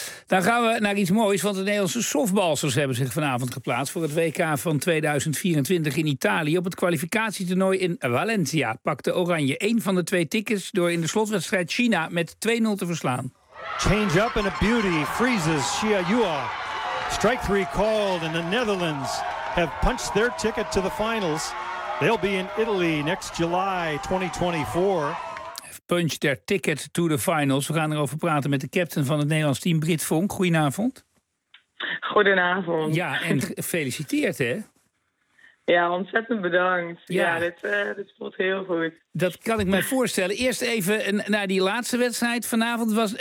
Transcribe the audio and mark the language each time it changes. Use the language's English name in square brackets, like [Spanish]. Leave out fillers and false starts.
[Dutch] Dan gaan we naar iets moois, want de Nederlandse softbalsters hebben zich vanavond geplaatst voor het WK van 2024 in Italië. Op het kwalificatietoernooi in Valencia pakte Oranje 1 van de 2 tickets door in de slotwedstrijd China met 2-0 te verslaan. [English] Change up and a beauty freezes Xia Yua. Strike 3 called and the Netherlands have punched their ticket to the finals. They'll be in Italy next July 2024. Punch their ticket to the finals. [Dutch] We gaan erover praten met de captain van het Nederlands team, Britt Vonk. Goedenavond. Goedenavond. Ja, en gefeliciteerd, hè? Ja, ontzettend bedankt. Ja, dit voelt heel goed. Dat kan ik mij voorstellen. Eerst even naar die laatste wedstrijd vanavond.